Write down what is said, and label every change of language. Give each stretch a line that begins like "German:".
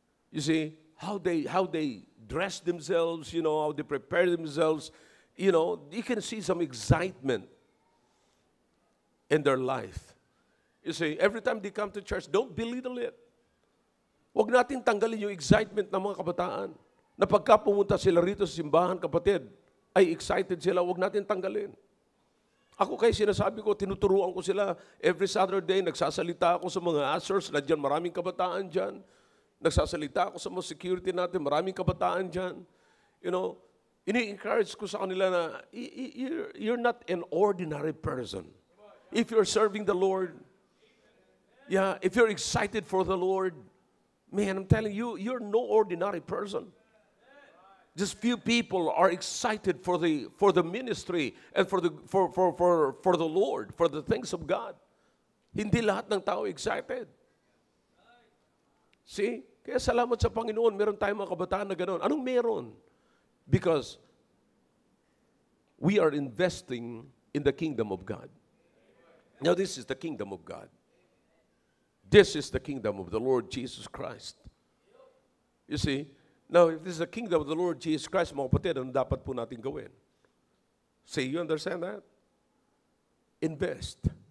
English: You see, how they dress themselves, you know, how they prepare themselves, you know, you can see some excitement in their life. You see, every time they come to church, don't belittle it.
Filipino: Huwag natin tanggalin yung excitement ng mga kabataan. Na pagka pumunta sila rito sa simbahan, kapatid, ay excited sila, huwag natin tanggalin. Ako kaya sinasabi ko, tinuturuan ko sila every Saturday, nagsasalita ako sa mga ushers, na dyan maraming kabataan dyan. Nagsasalita ako sa mga security natin, maraming kabataan dyan.
English: You know,
Filipino: ini-encourage ko sa kanila na
English: you're not an ordinary person. If you're serving the Lord, yeah, if you're excited for the Lord, man, I'm telling you, you're no ordinary person. Just few people are excited for the ministry and for the Lord, for the things of God.
Filipino: Hindi lahat ng tao excited. See? Kaya salamat sa Panginoon, meron tayong mga kabataan na ganoon. Anong meron?
English: Because we are investing in the kingdom of God. Now, this is the kingdom of God. This is the kingdom of the Lord Jesus Christ. You see? Now, if this is the kingdom of the Lord Jesus Christ, mga kapatid,
Filipino: ano dapat po natin gawin?
English: See, you understand that? Invest.